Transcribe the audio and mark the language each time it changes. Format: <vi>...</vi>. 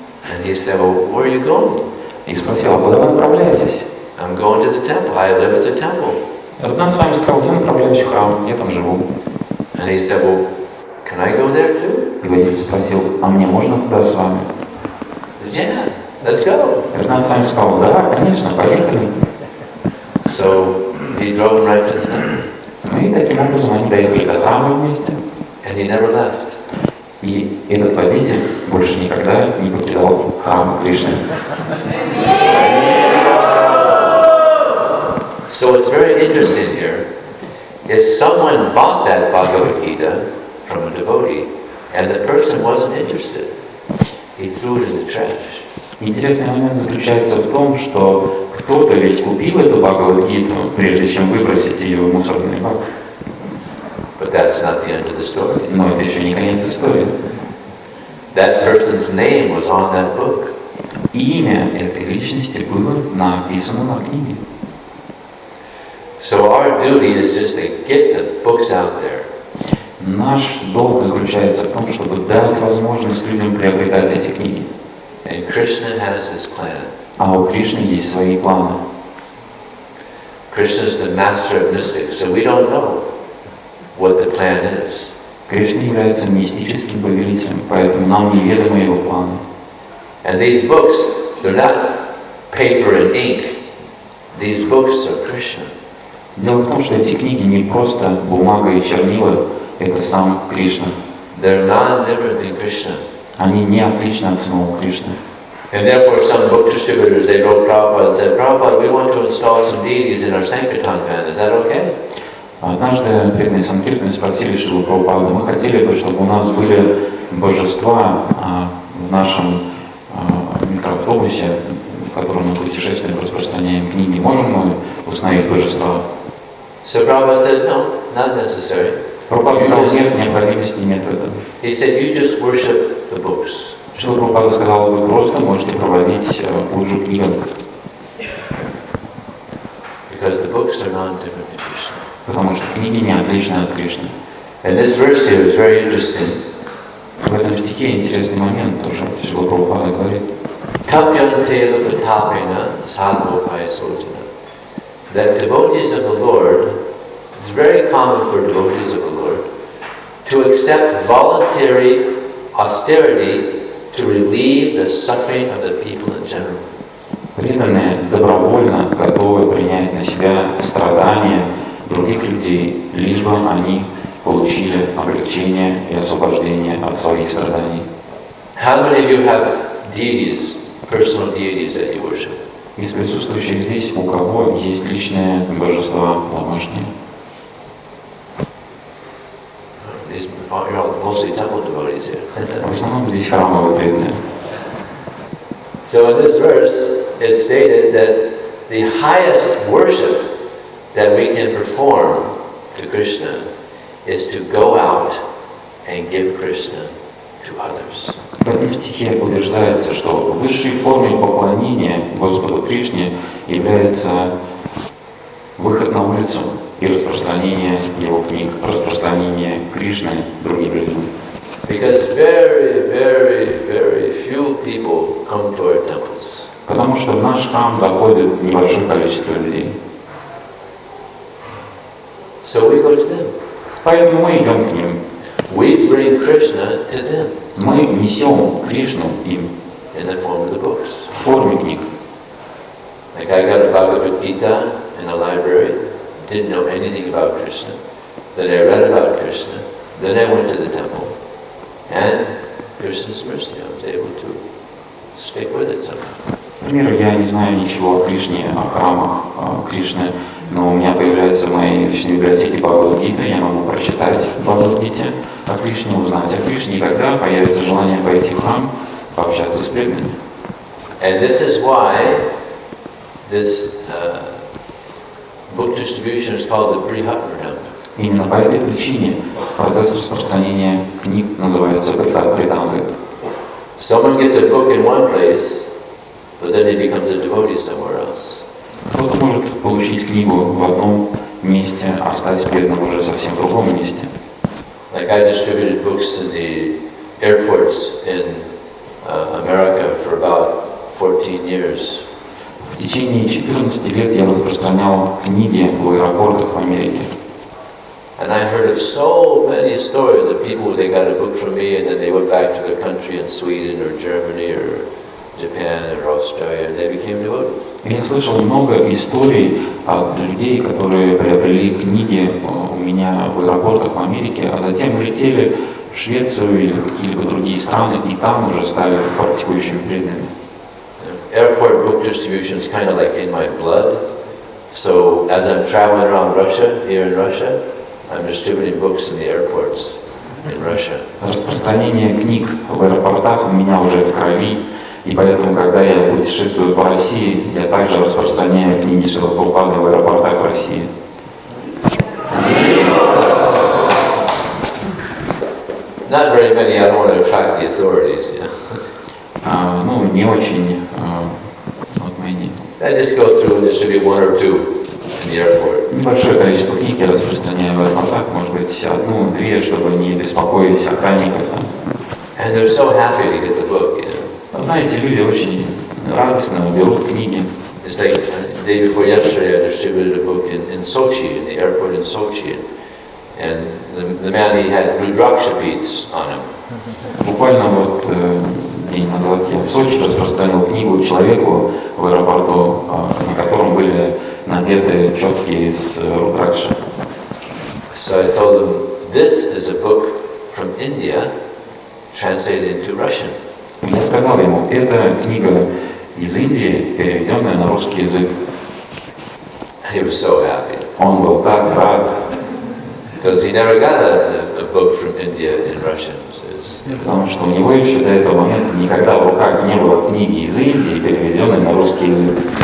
<en>And he said, well, where are you going?</en> <ru>И спросил, а куда вы направляетесь?</ru> <en>I'm going to the temple. I live at the temple.</en> <ru>Руднан с вами сказал, я направляюсь в храм, я там живу.</ru> <en>And he said, well, can I go there too?</en> <ru>И водитель спросил, а мне можно туда с вами?</ru> <en>Yeah, let's go.</en> <ru>Руднан с вами сказал, да, конечно, поехали.</ru> <en>So he drove right to the temple.</en> <ru>Ну и таким образом они доехали до храма вместе.</ru> <en>And he never left.</en> <ru>И этот водитель больше никогда не покидал храм Кришны.</ru> <en>So what's very interesting here is someone bought that Bhagavad Gita from a devotee, and the person wasn't interested. He threw it in the trash.</en> <ru>Интересный момент заключается в том, что кто-то ведь купил эту Бхагавад-гиту, прежде чем выбросить ее в мусорный бак.</ru> <en>But that's not the end of the story.</en> <ru>Но это еще не конец истории.</ru> <en>That person's name was on that book.</en> <ru>Имя этой личности было написано на книге.</ru> <en>So our duty is just to get the books out there.</en> <ru>Наш долг заключается в том, чтобы дать возможность людям приобретать эти книги.</ru> <en>And Krishna has his plan.</en> <ru>А у Кришны есть свои планы.</ru> <en>Krishna is the master of mystics, so we don't know what the plan is.</en> <ru>Кришна является мистическим повелителем, поэтому нам неведомы его планы.</ru> <en>And these books, they're not paper and ink. These books are Krishna.</en> <ru>Дело в том, что эти книги не просто бумага и чернила, это сам Кришна.</ru> <en>They're non-different than Krishna.</en> <ru>Они не отличны от самого Кришны.</ru> <en>And therefore some book distributors, they wrote Prabhupada and said, Prabhupada, we want to install some deities in our Sankirtan band. Is that okay?</en> <ru>Однажды преданные Санкиртаны спросили Шрилу Прабхупады, мы хотели бы, чтобы у нас были божества в нашем микроавтобусе, в котором мы путешествуем, распространяем книги. Можем мы установить божества?</ru> <en>So Prabhupada said, no, not necessary.</en> <ru>Прабхупада сказал, нет, необходимости нет в этом.</ru> <en>He said, you just worship the books.</en> <ru>Шрила Прабхупада сказал, вы просто можете проводить пуджу книгам.</ru> <en>Because the books are non-different than Krishna.</en> <ru>Потому что книги не отличны от Кришны.</ru> <en>And this verse here is very interesting.</en> <ru>В этом стихе интересный момент тоже Шрила Прабхупада говорит.</ru> <sa>Tapyanте lokatapena sadhopaya sojana.</sa> <en>That devotees of the Lord, it's very common for devotees of the Lord to accept voluntary austerity to relieve the suffering of the people in general.</en> <ru>Преданные добровольно готовы принять на себя страдания других людей, лишь бы они получили облегчение и освобождение от своих страданий.</ru> <en>How many of you have deities, personal deities that you worship?</en> <ru>Из присутствующих здесь у кого есть личные божества домашние?</ru> <en>You're all mostly temple devotees here.</en> <ru>В основном здесь храмовые преданные.</ru> <en>So in this verse, it's stated that the highest worship that we can perform to Krishna is to go out and give Krishna to others.</en> <ru>В этом стихе утверждается, что высшей формой поклонения Господу Кришне является выход на улицу и распространение его книг, распространение Кришны другим людям.</ru> <en>Because very, very, very few people come to our temples.</en> <ru>Потому что в наш храм заходит небольшое количество людей.</ru> <en>So we go to them.</en> <ru>Поэтому мы идем к ним.</ru> <en>We bring Krishna to them</en> <ru>Мы несем Кришну им</ru> <en>in the form of the books.</en> <ru>в форме книг.</ru> <en>Like I got a Bhagavad Gita in a library, didn't know anything about Krishna. Then I read about Krishna. Then I went to the temple. And Krishna's mercy, I was able to stick with it somehow.</en> <ru>Например, я не знаю ничего о Кришне, о храмах Кришны, но у меня появляются в моей личной библиотеке Бхагавад-гита, я могу прочитать в Бхагавад-гите о Кришне, узнать о Кришне, и тогда появится желание пойти в храм, пообщаться с преданными.</ru> <en>And this is why this book distribution is called the Brihatmridanga.</en> <ru>Именно по этой причине процесс распространения книг называется Брихат-Мридангой.</ru> <en>Someone gets a book in one place, but then he becomes a devotee somewhere else.</en> <ru>Кто-то может получить книгу в одном месте, а стать преданным уже совсем в другом месте.</ru> <en>Like I distributed books in the airports in America for about 14 years.</en> <ru>В течение 14 лет я распространял книги в аэропортах в Америке.</ru> <en>And I heard of so many stories of people they got a book from me and then they went back to their country in Sweden or Germany or Japan or Australia and they became devotees.</en> <ru>Я слышал много историй от людей, которые приобрели книги у меня в аэропортах в Америке, а затем улетели в Швецию или в какие-либо другие страны, и там уже стали практикующими преданными.</ru> <en>Airport book distribution is kind of like in my blood. So as I'm traveling around Russia, here in Russia, I'm distributing books in the airports in Russia.</en> <ru>Распространение книг в аэропортах у меня уже в крови, и поэтому, когда я путешествую по России, я также распространяю книги Шрилы Прабхупады в аэропортах России.</ru> <en>Not very many. I don't want to attract the authorities. Yeah.</en> <ru>Ну, не очень.</ru> <en>Not many. I just go through and distribute one or two in the airport.</en> <ru>Небольшое количество книг я распространяю в аэропортах, может быть, одну-две, чтобы не беспокоить охранников там.</ru> <en>And they're so happy to get the book, you know.</en> <ru>Знаете, люди очень радостно берут книги.</ru> <en>It's like the day before yesterday, I distributed a book in Sochi, in the airport in Sochi, and the man, he had Rudraksha beads on him.</en> <ru>Буквально вот день назад я в Сочи распространил книгу человеку в аэропорту, на котором были надеты четки из Рудракши.</ru> <en>So I told him, this is a book from India, translated into Russian.</en> <ru>Я сказал ему, это книга из Индии, переведенная на русский язык.</ru> <en>He was so happy.</en> <ru>Он был так рад.</ru> <en>Because he never got a book from India in Russian.</en> <ru>Потому что у него еще до этого момента никогда в руках не было книги из Индии, переведенной на русский язык.</ru>